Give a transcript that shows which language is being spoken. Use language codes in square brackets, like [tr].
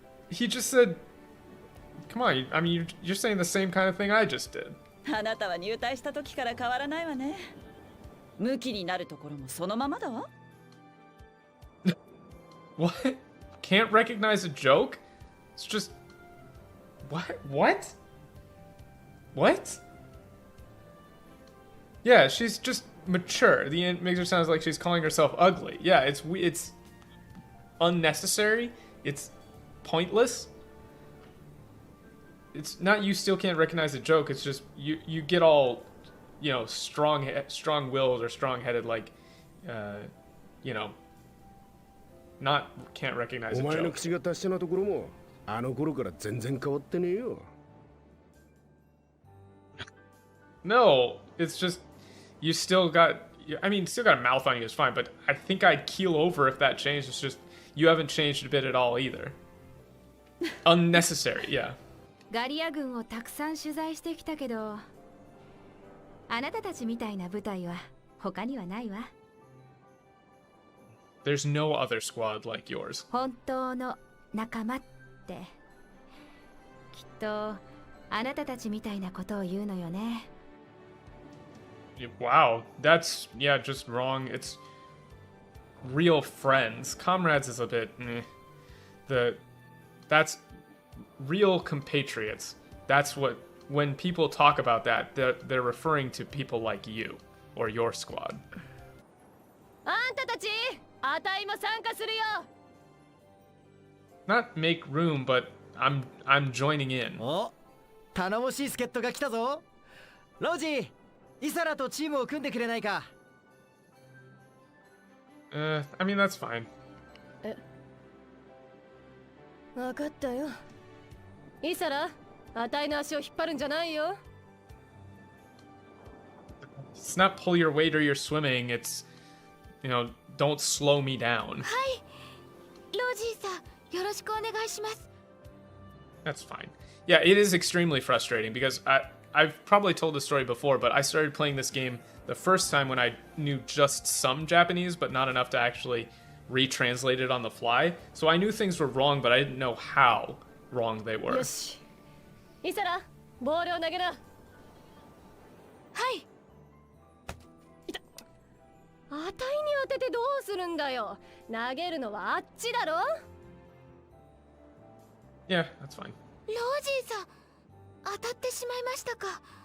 [en] He just said, come on, I mean, you're saying the same kind of thing I just did. [ja] あなたは入隊した時から変わらないわね。ムキになるところもそのままだわ。 [en] What? Can't recognize a joke? It's just... What? What? What? Yeah, she's just mature. The end makes her sound like she's calling herself ugly. Yeah, it's unnecessary. It's pointless. It's not you still can't recognize a joke. It's just you get all, you know, strong-willed or strong-headed, like, you know, not can't recognize a [ja] お前の [en] joke. [ja] 口が達者なところもあの頃から全然変わってねえよ。 [en] No, it's just you still got. I mean, still got a mouth on you is fine, but I think I'd keel over if that changed. It's just you haven't changed a bit at all either. Unnecessary, yeah. [ja] ガリア軍をたくさん取材してきたけど、あなたたちみたいな部隊は他にはないわ。 [en] There's no other squad like yours. [ja] 本当の仲間って、きっとあなたたちみたいなことを言うのよね。 [en] Wow, that's, yeah, just wrong. It's real friends. Comrades is a bit, that's real compatriots. That's what, when people talk about that, they're referring to people like you, or your squad. [ja] あんたたち、あたいも参加するよ。 [en] Not make room, but I'm joining in. [ja] お、頼もしい助っ人が来たぞ。ロジー、イサラとチームを組んでくれないか。 [en] I mean, that's fine. [ja] わかったよ。イサラ、あたいの足を引っ張るんじゃないよ。 [en] It's not pull your weight or you're swimming. It's, you know, don't slow me down. [ja] はい、ロジーさん、よろしくお願いします。 [en] That's fine. Yeah, it is extremely frustrating because I've probably told this story before, but I started playing this game the first time when I knew just some Japanese, but not enough to actually retranslate it on the fly. So I knew things were wrong, but I didn't know how wrong they were. [ja] よし。イサラ、ボールを投げな。はい。あたいに当ててどうするんだよ。投げるのはあっちだろ。 [en] Yeah, that's fine. [ja] ロジーさん、当たってしまいましたか。